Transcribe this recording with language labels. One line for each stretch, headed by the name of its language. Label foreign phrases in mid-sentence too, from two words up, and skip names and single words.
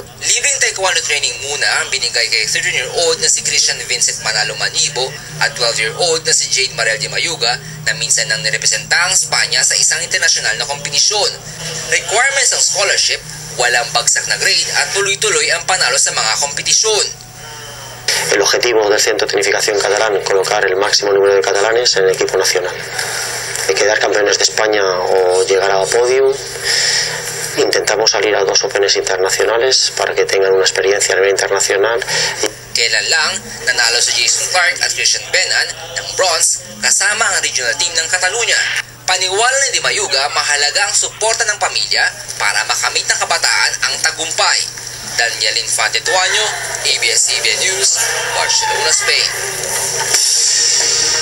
Filipino: Libreng taekwondo training muna ang binigay kay 13-year-old na si Christian Vincent Manalo Manibo at 12-year-old na si Jade Mariel Di Mayuga na minsan nang nirepresenta ang Espanya sa isang internasyonal na kompetisyon. Requirements ng scholarship, walang bagsak na grade at tuloy-tuloy ang panalo sa mga kompetisyon.
Spanish: El objetivo del Centro de Tecnificación Catalán es colocar el máximo número de catalanes en el equipo nacional. De quedar campeones de España o llegar a podium, intentamos salir a 2 Opens internacionales para que tengan una experiencia a nivel internacional.
Filipino: Kailan lang nanalo si Jason Clark at Christian Benan ng bronze kasama ang regional team ng Catalunya. Paniwala ni Di Mayuga, mahalaga ang suporta ng pamilya para makamit ng kabataan ang tagumpay. Daniel Infante Tuanyo, ABS-CBN News, Barcelona, Spain.